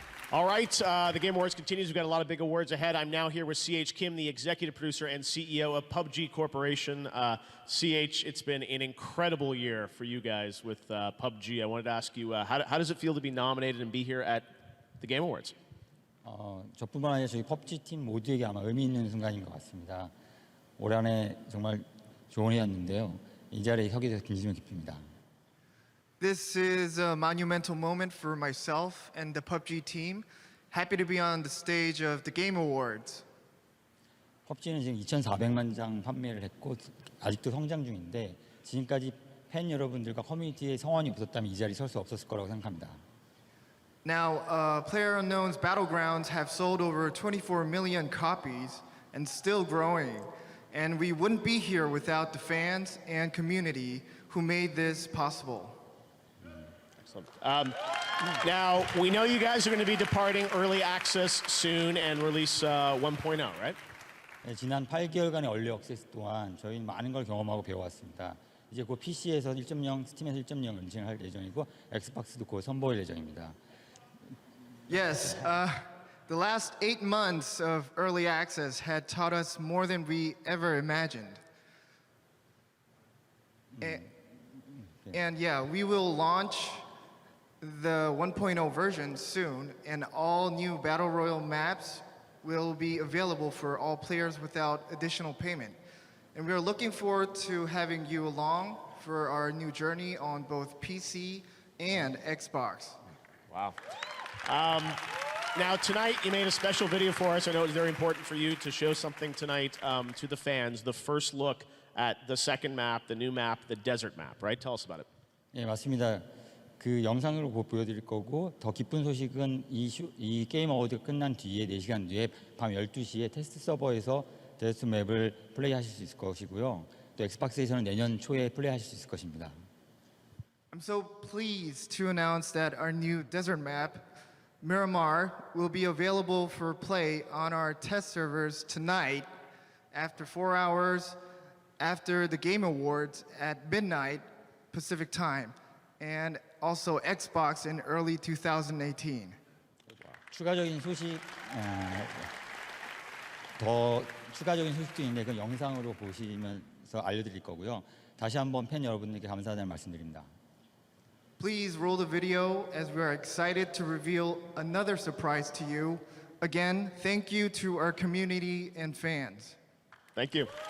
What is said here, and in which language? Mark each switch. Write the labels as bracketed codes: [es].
[en] All right, the Game Awards continues. We've got a lot of big awards ahead. I'm now here with C.H. Kim, the executive producer and CEO of PUBG Corporation. C.H., it's been an incredible year for you guys with PUBG. I wanted to ask you, how does it feel to be nominated and be here at the Game Awards? [ko] 저뿐만 아니라 저희 PUBG 팀 모두에게 아마 의미 있는 순간인 것 같습니다. 올 한해 정말 좋은 해였는데요. 이 자리에 서게 돼서 진심을 기쁩니다. [en] This is a monumental moment for myself and the PUBG team. Happy to be on the stage of the Game Awards. [ko] PUBG는 지금 2,400만 장 판매를 했고 아직도 성장 중인데 지금까지 팬 여러분들과 커뮤니티의 성원이 없었다면 이 자리에 설 수 없었을 거라고 생각합니다. [en] Now, PlayerUnknown's Battlegrounds have sold over 24 million copies and still growing. And we wouldn't be here without the fans and community who made this possible. Now, we know you guys are going to be departing early access soon and release 1.0, right? [ko] 네, 지난 8개월간의 얼리 액세스 동안 저희는 많은 걸 경험하고 배워왔습니다. 이제 곧 PC에서 1.0, 스팀에서 1.0 런칭을 할 예정이고 엑스박스도 곧 선보일 예정입니다. [en] Yes, the last 8 months of early access had taught us more than we ever imagined. And yeah, we will launch the 1.0 version soon, and all new Battle Royale maps will be available for all players without additional payment. And we are looking forward to having you along for our new journey on both PC and Xbox. Wow. Now, tonight, you made a special video for us. I know it was very important for you to show something tonight to the fans, the first look at the second map, the new map, the desert map, right? Tell us about it. [ko] 예, 맞습니다. 그 영상으로 보여드릴 거고 더 기쁜 소식은 이 게임 어워드가 끝난 뒤에 4시간 뒤에 밤 12시에 테스트 서버에서 데스트 맵을 플레이하실 수 있을 것이고요. 또 엑스박스에서는 내년 초에 플레이하실 수 있을 것입니다. [en] I'm so pleased to announce that our new desert map, Miramar, will be available for play on our test servers tonight after 4 hours after the Game Awards at midnight Pacific time, and also Xbox in early 2018. [ko] 추가적인 소식, 더 추가적인 소식도 있는데 그 영상으로 보시면서 알려드릴 거고요. 다시 한번 팬 여러분들께 감사하다는 말씀드립니다. [en] Please roll the video as we are excited to reveal another surprise to you. Again, thank you to our community and fans. Thank you.